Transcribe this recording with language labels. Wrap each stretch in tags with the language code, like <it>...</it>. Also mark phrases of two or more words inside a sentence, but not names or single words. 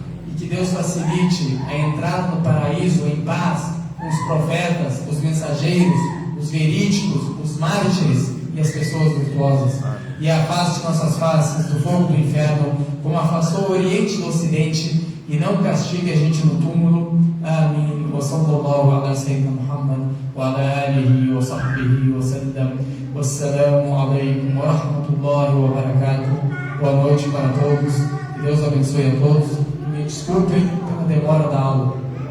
<pt>E que Deus facilite a entrada no paraíso em paz com os profetas, os mensageiros, os os verídicos, os mártires e as pessoas virtuosas. E afaste nossas faces do fogo do inferno, como afastou o Oriente do Ocidente, e não castigue a gente no túmulo. Amém.</pt> <ar>وصلى الله على سيدنا محمد وعلى آله وصحبه وسلم. والسلام عليكم ورحمة الله وبركاته.</ar> <pt>Boa noite para todos. Que Deus abençoe a todos. Me desculpem pela demora da aula.</pt>